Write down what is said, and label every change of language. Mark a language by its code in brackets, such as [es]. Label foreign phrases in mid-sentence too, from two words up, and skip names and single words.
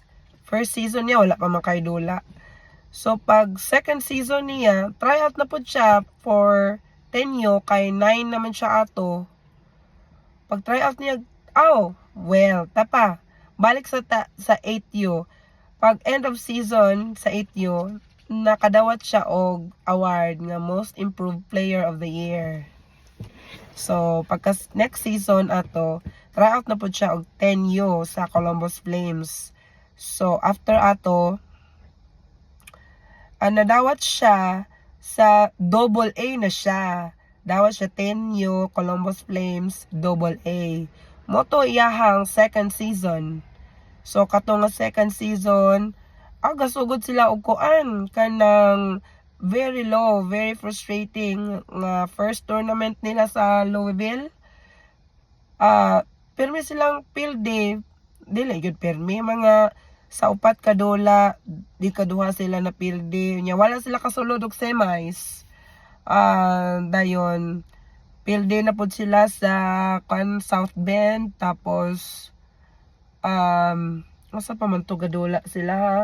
[en] First season [ceb] niya wala pa man kay dula. So pag [en] second season [ceb] niya, [en] try out [ceb] na pud siya for tenyo kay 9 naman siya ato. Pag [en] try out [ceb] niya, tapa. Balik sa 8U. Pag [en] end of season [ceb] sa 8U, nakadawat siya og award nga Most Improved Player of the Year. So, pagka [en] next season [ceb] ato, [en] try out [ceb] na po siya og 10U sa Columbus Flames. So, after ato, nadawat siya sa [en] double A [ceb] na siya. Dawat siya 10U, Columbus Flames, [en] double A. [ceb] Moto iyahang [en] second season. [ceb] So, kato nga [en] second season, [ceb] gasugod sila og kuan kanang [en] very low, very frustrating [ceb] nga [en] first tournament [ceb] nila sa Louisville. Permi silang [en] field day, [ceb] dili gyud permi mga sa upat ka dola, di kaduha sila na [en] field day. [ceb] Nya wala sila kasulod og semis. Dayon [en] field day [ceb] na pud sila sa South Bend, tapos asa pa man to gadola sila ha.